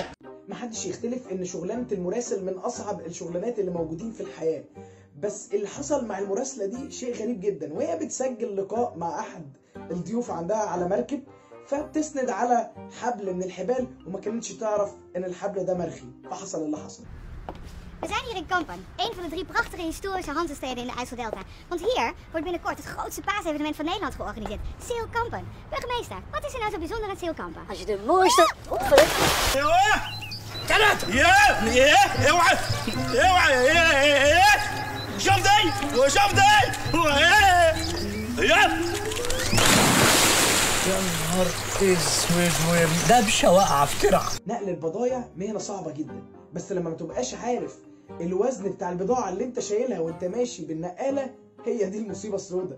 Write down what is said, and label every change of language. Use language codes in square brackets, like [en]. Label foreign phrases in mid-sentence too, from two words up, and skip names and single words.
[ar] محدش يختلف ان شغلانه المراسل من اصعب الشغلانات اللي موجودين في الحياه، بس اللي حصل مع المراسله دي شيء غريب جدا. وهي بتسجل لقاء مع احد الضيوف عندها على مركب، فبتسند على حبل من الحبال وما كانتش تعرف ان الحبل ده مرخي، فحصل اللي حصل. [nl] We zijn hier in Kampen, een van de 3 prachtige historische Hanzesteden in de IJsseldelta. Want hier wordt binnenkort het grootste paasevenement van Nederland georganiseerd. Zeelkampen. Burgemeester, wat is er nou zo bijzonder aan Zeelkampen? Als je de mooiste opgelukt. [ar] اوعى شوف دي يا نهار اسود ودبشه واقعه في ترعه. نقل البضايع مهنه صعبه جدا، بس لما ما تبقاش عارف الوزن بتاع البضاعه اللي انت شايلها وانت ماشي بالنقاله، هي دي المصيبه السوداء.